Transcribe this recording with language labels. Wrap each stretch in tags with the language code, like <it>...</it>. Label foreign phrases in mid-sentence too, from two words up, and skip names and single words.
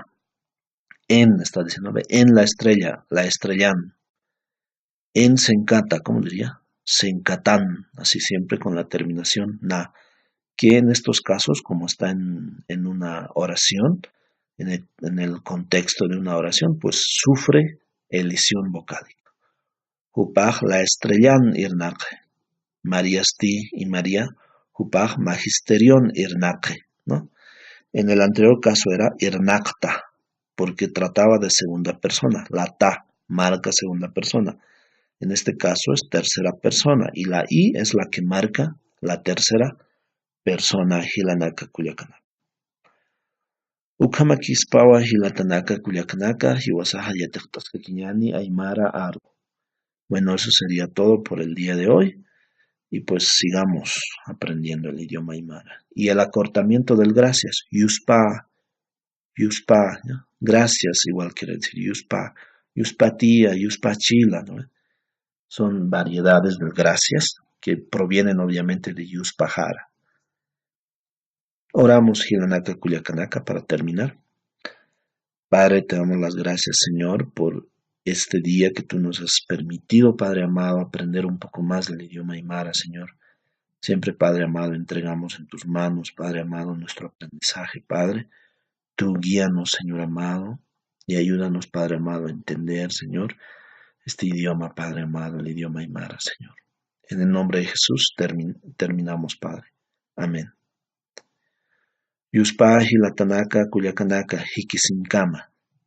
<es>En, está diciendo, en la estrella, la estrellan. En Sencata, ¿cómo diría? Sencatán, así siempre con la terminación na, que en estos casos, como está en una oración, en el contexto de una oración, pues sufre elisión vocálica.</es> <ay>Hupaj la estrellan irnake, Mariasti y María, Hupaj magisterion irnake,</ay> <es>¿no? En el anterior caso era irnakta, porque trataba de segunda persona, la ta marca segunda persona. En este caso es tercera persona y la i es la que marca la tercera persona.</es> <ay>Hilanaka Kuliakanaka. Ukhamakispawa hilatanaka Kuliakanaka hiwasaja yatectasca quiñani aymara argo.</ay> <es>Bueno, eso sería todo por el día de hoy y pues sigamos aprendiendo el idioma aymara. Y el acortamiento del gracias,</es> <ay>yuspa, yuspa,</ay> <es>¿no?</es> <ay>Gracias igual quiere decir yuspa, yuspatía, yuspachila,</ay> <es>¿no? Son variedades del gracias que provienen obviamente de Yuspajara. Oramos</es> <ay>Hilanaka Kuliakanaka</ay> <es>para terminar. Padre, te damos las gracias, Señor, por este día que tú nos has permitido, Padre amado, aprender un poco más del idioma aymara, Señor. Siempre, Padre amado, entregamos en tus manos, Padre amado, nuestro aprendizaje, Padre. Tú guíanos, Señor amado, y ayúdanos, Padre amado, a entender, Señor, este idioma, Padre amado, el idioma aymara, Señor. En el nombre de Jesús terminamos, Padre. Amén.</es> <ay>Yuspa hilatanaka kuyakanaka hikisinkama.</ay>